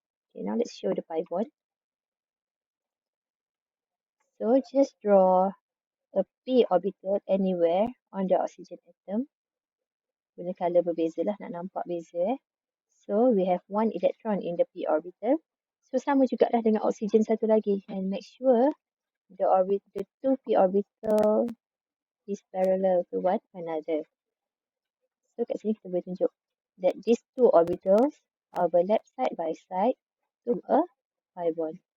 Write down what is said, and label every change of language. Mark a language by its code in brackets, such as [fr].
[en] Okay, now let's show the pi bond. So just draw a p orbital anywhere on the oxygen atom. [ms] Guna color berbeza lah, nak nampak beza. [en] So we have one electron in the p orbital. [ms] So sama jugalah dengan oxygen satu lagi. [en] And make sure the two p orbital is parallel to one another. [ms] So kat sini kita boleh tunjuk [en] that these two orbitals overlap side by side to a pi bond.